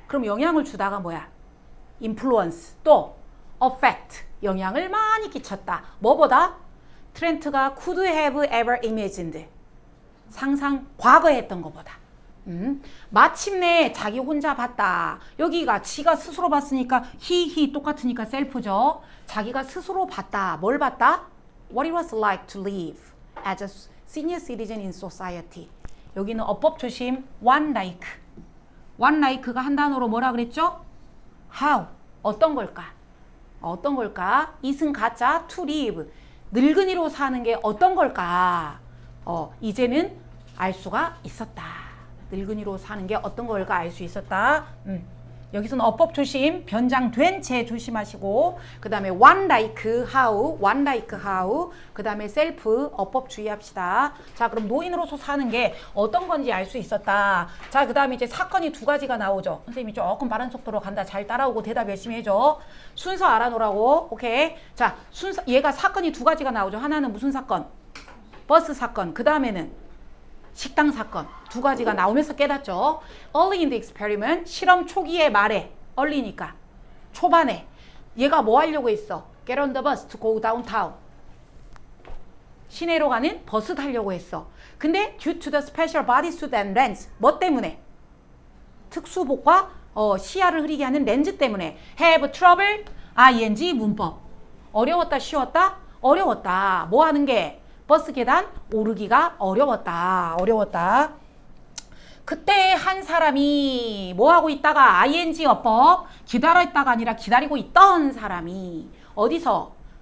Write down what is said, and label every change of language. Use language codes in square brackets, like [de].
[ko] 그럼 영향을 주다가 뭐야? influence 또 affect 영향을 많이 끼쳤다. 뭐보다? 트렌트가 [en] could have ever imagined [ko] 상상 과거에 했던 것보다. 마침내 자기 혼자 봤다. 여기가 지가 스스로 봤으니까 he 똑같으니까 셀프죠. 자기가 스스로 봤다. 뭘 봤다? [en] What it was like to live as a senior citizen in society. [ko] 여기는 어법 조심. one like가 한 단어로 뭐라 그랬죠? how 어떤 걸까? 어떤 걸까? it은 가짜 to live 늙은이로 사는 게 어떤 걸까? 이제는 알 수가 있었다. 늙은이로 사는 게 어떤 걸까 알 수 있었다. 여기서는 어법 조심, 변장된 채 조심하시고 그 다음에 one like how 그 다음에 self 어법 주의합시다. 자, 그럼 노인으로서 사는 게 어떤 건지 알 수 있었다. 자, 그 다음에 이제 사건이 두 가지가 나오죠. 선생님이 조금 빠른 속도로 간다. 잘 따라오고 대답 열심히 해줘. 순서 알아놓으라고. 오케이. 자, 얘가 사건이 두 가지가 나오죠. 하나는 무슨 사건? 버스 사건. 그 다음에는 식당 사건. 두 가지가 나오면서 깨닫죠. [en] Early in the experiment, [ko] 실험 초기의 말에 early니까 초반에 얘가 뭐 하려고 했어? [en] Get on the bus to go downtown. [ko] 시내로 가는 버스 타려고 했어. 근데 [en] due to the special bodysuit and lens, [ko] 뭐 때문에? 특수복과 시야를 흐리게 하는 렌즈 때문에 have trouble, ing 문법. 어려웠다, 쉬웠다? 어려웠다. 뭐 하는 게? 버스 계단 오르기가 어려웠다. 그때 한 사람이 뭐하고 있다가 ing 어법 기다렸다가 아니라 기다리고 있던 사람이 어디서?